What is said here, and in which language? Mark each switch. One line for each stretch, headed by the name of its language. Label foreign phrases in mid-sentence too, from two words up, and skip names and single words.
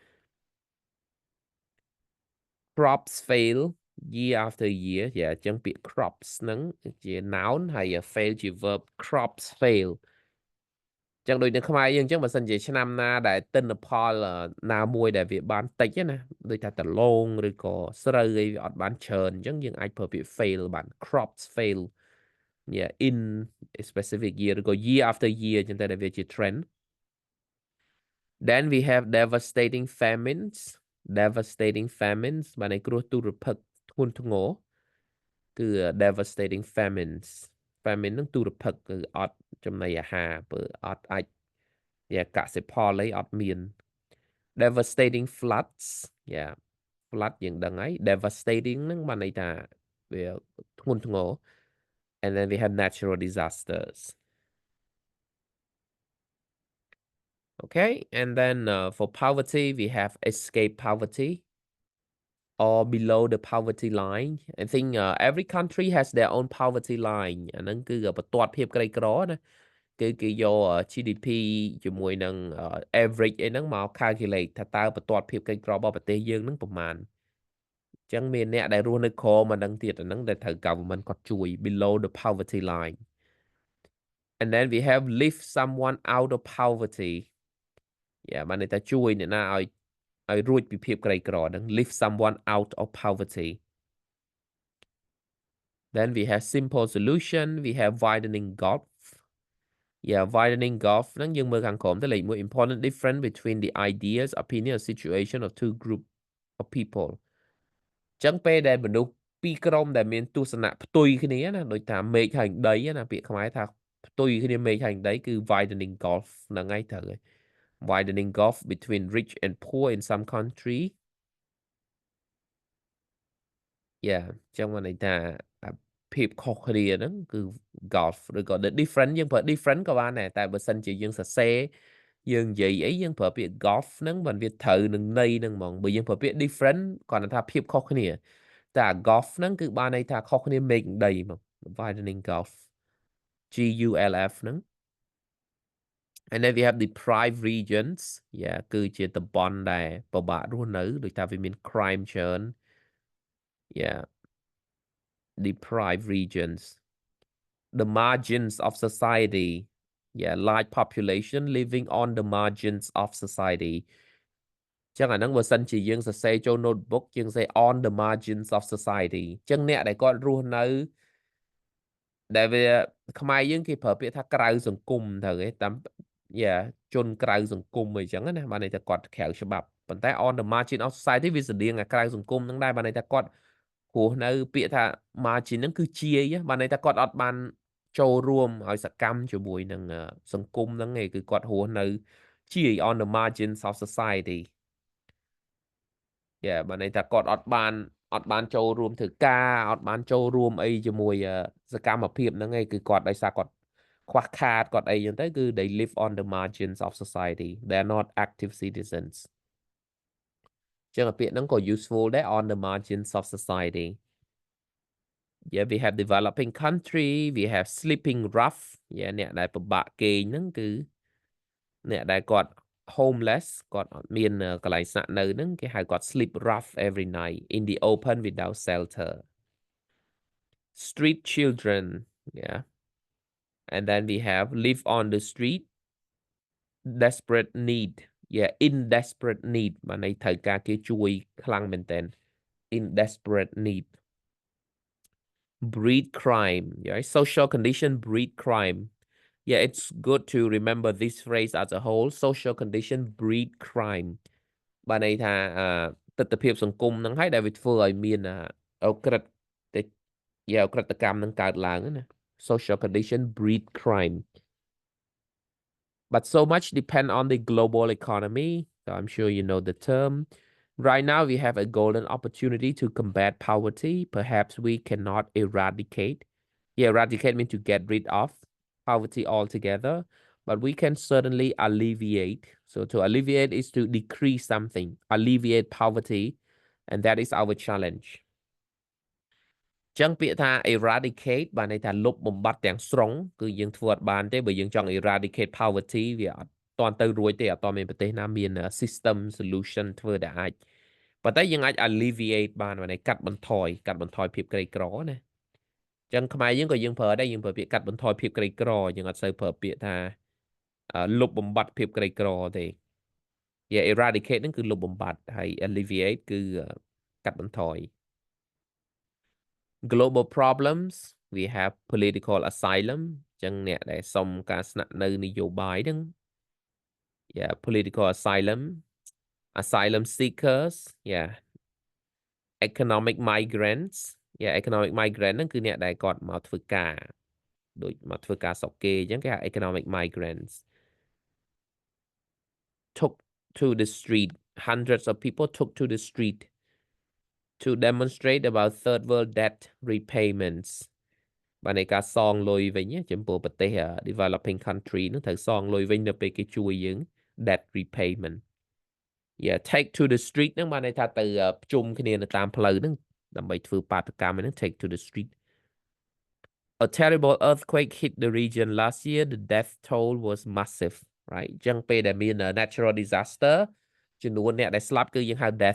English: crops fail year after year
Khmer: អញ្ចឹងពាក្យ
English: crops
Khmer: ហ្នឹងជា
English: noun ហើយ fail ជា verb crops fail ចឹង
Khmer: ដូចនៅខ្មែរយើងអញ្ចឹងបើសិនជាឆ្នាំណាដែលទិន្នផលណាមួយដែលវាបានតិចណាដូចថាដលងឬក៏ស្រូវអីវាអត់បានច្រើនអញ្ចឹងយើងអាចប្រើពាក្យ fail បាន
English: crops fail in a specific year
Khmer: ឬក៏
English: year after year
Khmer: អញ្ចឹងតែវាជា trend
English: then we have devastating famines
Khmer: បានន័យគ្រោះទុរភិក្សធ្ងន់ធ្ងរគឺ
English: devastating famines famine
Khmer: ហ្នឹងទុរភិក្សគឺអត់ចំណីអាហារបើអត់អាចកសិផលអីអត់មាន
English: devastating floods flood
Khmer: យើងដឹងហើយ devastating ហ្នឹងបានន័យថាវាធ្ងន់ធ្ងរ
English: and then we have natural disasters okay and then for poverty we have escape poverty or below the poverty line I think every country has their own poverty line អា
Khmer: ហ្នឹងគឺបន្ទាត់ភាពក្រីក្រណាគេយក GDP ជាមួយនឹង average អីហ្នឹងមក calculate ថាតើបន្ទាត់ភាពក្រីក្ររបស់ប្រទេសយើងហ្នឹងប្រមាណអញ្ចឹងមានអ្នកដែលរស់នៅក្រមកហ្នឹងទៀតអាហ្នឹងដែលត្រូវ government គាត់ជួយ
English: below the poverty line and then we have lift someone out of poverty
Khmer: បានន័យថាជួយអ្នកណាឲ្យរួចពីភាពក្រីក្រហ្នឹង
English: lift someone out of poverty then we have simple solution we have widening gulf Yeah, widening gulf
Khmer: ហ្នឹងយើងមើលខាងក្រោមទៅលេខ1
English: important difference between the ideas opinion or situation of two group of people
Khmer: ចឹងពេលដែលមនុស្សពីរក្រុមដែលមានទស្សនៈផ្ទុយគ្នាណាដូចថាមេឃហើយដីណាពាក្យខ្មែរថាផ្ទុយគ្នាមេឃហើយដីគឺ
English: widening gulf
Khmer: ហ្នឹងហើយត្រូវហើយ
English: widening gulf between rich and poor in some country
Khmer: yeah ចឹងមកន័យថាភាពខុសគ្នាហ្នឹងគឺ golf ឬក៏
English: the different
Khmer: យើងប្រើ different ក៏បានដែរតែបើសិនជាយើងសរសេរយើងនិយាយអីយើងប្រើពាក្យ golf ហ្នឹងបើវាត្រូវនឹងន័យហ្នឹងហ្មងបើយើងប្រើពាក្យ different គាត់ថាភាពខុសគ្នាតែ golf ហ្នឹង គឺបានន័យថាខុសគ្នាមេឃដីហ្មង
English: widening golf GULF
Khmer: ហ្នឹង
English: and then we have the deprived regions yeah
Khmer: គឺជាតំបន់ដែលពិបាករស់នៅដូចថាវាមាន crime ច្រើន yeah deprived
English: regions the margins of society yeah large population living on the margins of society
Khmer: ចឹងអាហ្នឹងបើសិនជាយើងសរសេរចូល
English: notebook
Khmer: យើងសរសេរ
English: on the
Khmer: margins of society ចឹងអ្នកដែលគាត់រស់នៅដែលវាខ្មែរយើងគេប្រើពាក្យថាក្រៅសង្គមត្រូវទេតាមយ៉ាជនក្រៅសង្គមអីចឹងណាបានន័យថាគាត់ក្រៅច្បាប់ប៉ុន្តែ
English: on the margin of society
Khmer: វាស្តៀងអាក្រៅសង្គមហ្នឹងដែរបានន័យថាគាត់ព្រោះនៅពាក្យថា margin ហ្នឹងគឺជាយបានន័យថាគាត់អត់បានចូលរួមឲ្យសកម្មជាមួយនឹងសង្គមហ្នឹងឯងគឺគាត់រស់នៅជា
English: on the margins of society
Khmer: យ៉ាបានន័យថាគាត់អត់បានចូលរួមធ្វើការអត់បានចូលរួមអីជាមួយសកម្មភាពហ្នឹងឯងគឺគាត់ដោយសារគាត់ខ្វះខាតគាត់អីចឹងទៅគឺ
English: they live on the margins of society they are not active citizens
Khmer: ចឹងពាក្យហ្នឹងក៏ useful ដែរ
English: on the margins of society yeah we have developing country we have sleeping rough yeah
Khmer: អ្នកដែលពិបាកគេងហ្នឹងគឺអ្នកដែលគាត់
English: homeless
Khmer: គាត់អត់មានកន្លែងស្នាក់នៅហ្នឹងគេហៅគាត់
English: sleep rough every night in the open without shelter street children yeah and then we have live on the street desperate need yeah in desperate need
Khmer: បានន័យត្រូវការគេជួយខ្លាំងមែនតើ
English: in desperate need breed crime yeah social condition breed crime yeah it's good to remember this phrase as a whole social condition breed crime
Khmer: បានន័យថាទស្សនវិជ្ជាសង្គមហ្នឹងហើយដែលវាធ្វើឲ្យមានអក្រិតអក្រិតកម្មនឹងកើតឡើងណា
English: social condition breed crime but so much depend on the global economy so I'm sure you know the term right now we have a golden opportunity to combat poverty perhaps we cannot eradicate yeah eradicate means to get rid of poverty altogether but we can certainly alleviate so to alleviate is to decrease something alleviate poverty and that is our challenge
Khmer: ចឹងពាក្យថា
English: eradicate
Khmer: បានន័យថាលុ បបំបាត់ទាំងស្រុងគឺយើងធ្វើអត់បានទេបើយើងចង់
English: eradicate poverty
Khmer: វាអត់តាន់ទៅរួចទេអត់តាន់មានប្រទេសណាមាន
English: system solution
Khmer: ធ្វើដែលអាចប៉ុន្តែយើងអាច alleviate បានន័យកាត់បន្ថយភាពក្រីក្រណាចឹងខ្មែរយើងក៏យើងប្រើដែរយើងប្រើពាក្យកាត់បន្ថយភាពក្រីក្រយើងអត់សូវប្រើពាក្យថាលុបបំបាត់ភាពក្រីក្រទេ yeah eradicate ហ្នឹងគឺលុបបំបាត់ហើយ alleviate គឺកាត់បន្ថយ
English: global problems we have political asylum
Khmer: ចឹងអ្នកដែលសុំការស្នាក់នៅនយោបាយហ្នឹង
English: yeah political asylum seekers yeah economic migrants yeah economic migrant
Khmer: ហ្នឹងគឺអ្នកដែលគាត់មកធ្វើការដូចមកធ្វើការស្រុកគេអញ្ចឹងគេហៅ
English: economic migrants took to the street hundreds of people took to the street to demonstrate about third world
Khmer: debt repayments បាននៃការសងលុយវិញចំពោះប្រទេស
English: developing country
Khmer: នឹងត្រូវសងលុយវិញនៅពេលគេជួយយើង
English: debt repayment yeah take to the street
Khmer: នឹងបានន័យថា ទៅប្រជុំគ្នានៅតាមផ្លូវហ្នឹងដើម្បីធ្វើបាតកម្មហ្នឹង
English: take to the street a terrible earthquake hit the region last year the death toll was massive right
Khmer: អញ្ចឹងពេលដែលមាន
English: natural disaster
Khmer: ចំនួនអ្នកដែលស្លាប់គឺយើងហៅ
English: death